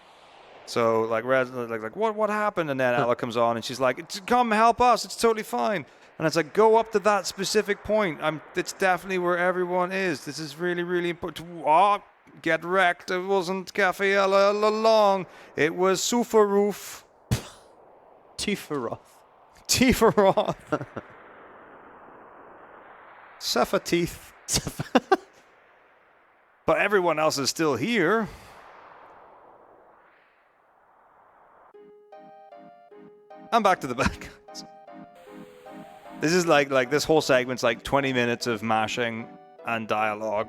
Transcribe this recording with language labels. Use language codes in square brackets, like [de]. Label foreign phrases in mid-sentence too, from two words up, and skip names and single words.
[en] So like what happened? And then Ella comes on and she's like, "Come help us. It's totally fine." And it's like, go up to that specific point. It's definitely where everyone is. This is really, really important. Oh, get wrecked. It wasn't Cafe Ella all along. It was Sufaroof. Tifaroth. Tifaroth. Sepha teeth. But everyone else is still here. I'm back to the back. This is like this whole segment's like 20 minutes of mashing and dialogue.